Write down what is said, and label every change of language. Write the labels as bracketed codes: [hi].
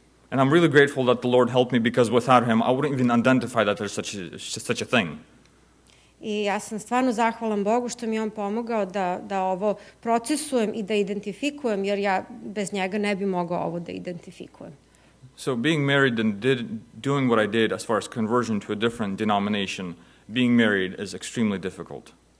[en] And I'm really grateful that the Lord helped me, because without Him, I wouldn't even identify that there's such a thing. [sr] I ja sam stvarno zahvalan Bogu što mi je On pomogao da ovo procesujem i da identifikujem, jer ja bez njega ne bi mogao ovo da identifikujem. [en] So being married and doing what I did as far as conversion to a different denomination, being married is extremely difficult.